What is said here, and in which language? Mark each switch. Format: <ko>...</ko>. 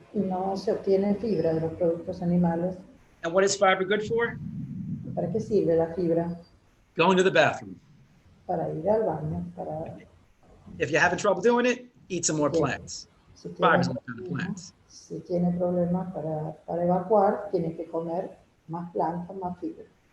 <es>Y no se obtiene fibra de los productos animales.</es> <en>And what is fiber good for?</en> <es>¿Para qué sirve la fibra?</es> <en>Going to the bathroom.</en> <es>Para ir al baño.</es> <en>If you're having trouble doing it, eat some more plants. Fiber's all kind of plants.</en> <es>Si tiene problemas para evacuar, tiene que comer más plantas, más fibra.</es>